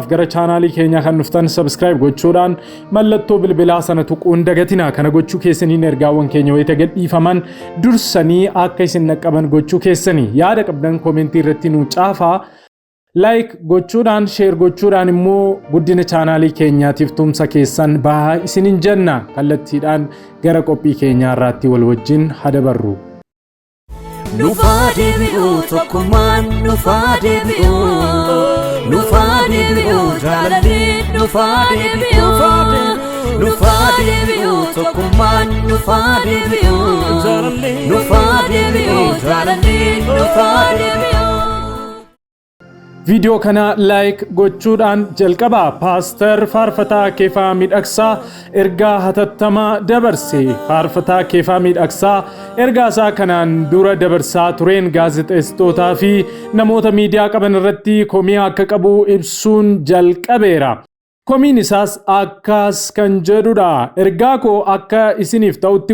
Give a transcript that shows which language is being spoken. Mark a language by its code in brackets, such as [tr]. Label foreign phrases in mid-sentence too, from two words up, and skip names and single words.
[om] gara chaanaalii keenyaa kan fiftan subscribe godhaadhaan mallattoo bilbilaa saanuu qondeggatiinaa kana godhu keessani nagaan keenya waytiidhaan ifaaman dursanii akkasumas nuuqabuun godhu keessani yaada qabdan komeentii irratti ni cuqaasaa like godhaadhaan share godhaadhaan moo guddina chaanaalii keenyaa tiifutummaa keessan baay'isiin jenna kallattiidhaan gara qophii keenyaa irratti walwajjiin haadabarru Nufade bi'u tokkummaan nufade bi'u jaalali nufade bi'u tokkummaan nufade bi'u jaalali nufade bi'u viidiyoo kana like godhaadhaan jalqaba paastar farfata keessaa midhaksa ergaa hattattamaa dabarsee farfata keessaa midhaksa ergaasaa kanaan dura dabarsa turee gaazexeessota fi namoota miidiyaa qaban irratti komii akka qabu ibsuun jalqabeera komiinsaas akkas kan jedhuudha ergaakoo akka isiniif ta'uuti